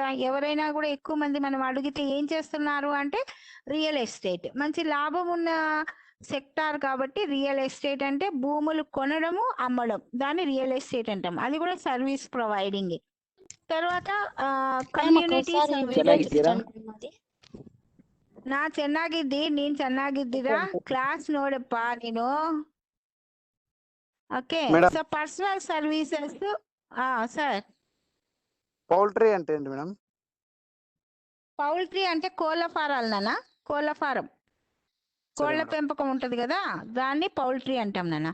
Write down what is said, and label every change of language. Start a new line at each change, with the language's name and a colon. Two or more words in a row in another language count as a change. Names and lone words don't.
Telugu: ఎవరైనా కూడా ఎక్కువ మంది మనం అడిగితే ఏం చేస్తున్నారు అంటే
English: real estate.
Telugu: మంచి లాభం ఉన్న సెక్టార్ కాబట్టి
English: real estate
Telugu: అంటే భూములు కొనడము, అమ్మడం, దాన్ని
English: real estate
Telugu: అంటాం. అది కూడా
English: service providing.
Telugu: తర్వాత కమ్యూనిటీ
Kannada: ನಾ ಚೆನ್ನಾಗಿದ್ದಿ, ನೀನ್ ಚೆನ್ನಾಗಿದ್ದೀರಾ? ಕ್ಲಾಸ್ ನೋಡಪ್ಪ ನೀನು.
Telugu: ఓకే. సో
English: personal services.
Telugu: సార్, పౌల్ట్రీ అంటే ఏంటి మేడం? పౌల్ట్రీ అంటే కోళ్ళ ఫారాలు నాన్న. కోళ్ళ ఫారం, కోళ్ళ పెంపకం ఉంటది కదా, దాన్ని పౌల్ట్రీ అంటాం నాన్న.